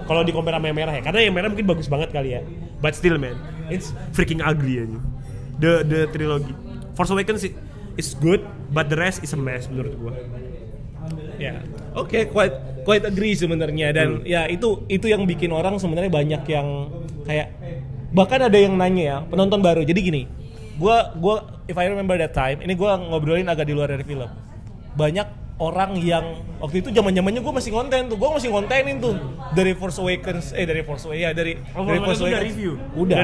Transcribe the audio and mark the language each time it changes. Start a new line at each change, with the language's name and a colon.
Indonesian: Kalau di compare sama yang merah ya, karena yang merah mungkin bagus banget kali ya.
English: But still man, it's freaking ugly aja. The trilogy. Force Awakens is good, but the rest is a mess
Indonesian: menurut gua. Ya, oke,
English: quite agree
Indonesian: sebenarnya dan ya itu yang bikin orang sebenarnya banyak yang kayak bahkan ada yang nanya ya penonton baru. Jadi gini, gua
English: if I remember that time,
Indonesian: ini gua ngobrolin agak di luar dari film. Banyak orang yang waktu itu zaman-zamannya gua masih kontenin tuh dari Force Awakens dari Force Awakens udah